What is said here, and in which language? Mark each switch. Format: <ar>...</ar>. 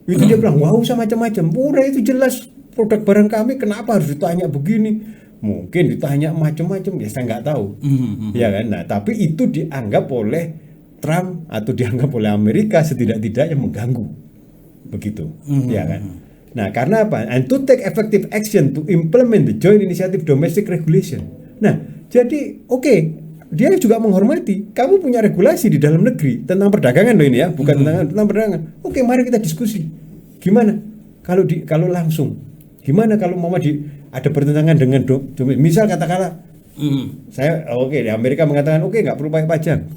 <id>Itu dia bilang, wah usah macam-macam, murah itu jelas produk barang kami kenapa harus ditanya begini? Mungkin ditanya macam-macam, ya saya nggak tahu. Ya kan? Nah, tapi itu dianggap oleh Trump atau dianggap oleh Amerika setidak-tidaknya mengganggu. Begitu. Ya kan? Nah, karena apa?</id> <en>And to take effective action to implement the joint initiative domestic regulation.</en> <id>Nah, jadi oke, dia juga menghormati. Kamu punya regulasi di dalam negeri tentang perdagangan loh ini ya, bukan tentang perdagangan. Oke, mari kita diskusi. Gimana? Kalau langsung, gimana kalau mau ada pertentangan dengan misal katakanlah, saya di Amerika mengatakan oke nggak perlu pakai pajak.</id>